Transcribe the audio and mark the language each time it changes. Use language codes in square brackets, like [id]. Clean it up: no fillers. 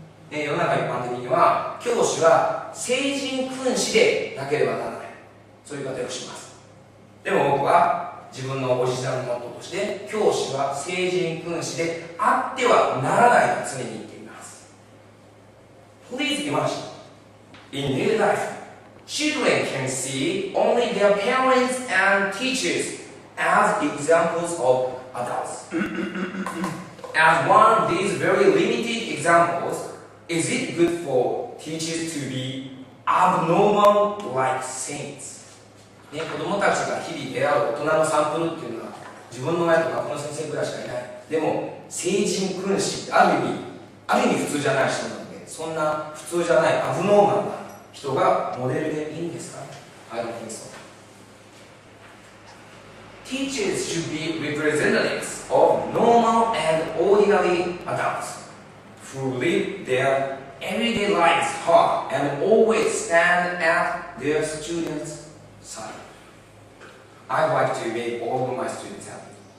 [ja] 世の中一般的には教師は聖人君子でなければならない、そういう言い方をします。でも僕は自分のオリジナルのモットーとして教師は聖人君子であってはならないと常に言っています。 [en] Please imagine, in daily life, children can see only their parents and teachers as examples of adults. As one of these very limited examples, is it good for teachers to be abnormal like saints? [ja] ね、子供たちが日々出会う大人のサンプルっていうのは自分の親と学校の先生ぐらいしかいない。でも聖人君子ってある意味普通じゃない人なので、そんな普通じゃないアブノーマルな人がモデルでいいんですか？ [en] I don't think so. Teachers should be representatives of normal and ordinary adults who live their everyday lives hard and always stand at their students' side. I'd like to make all of my students happy.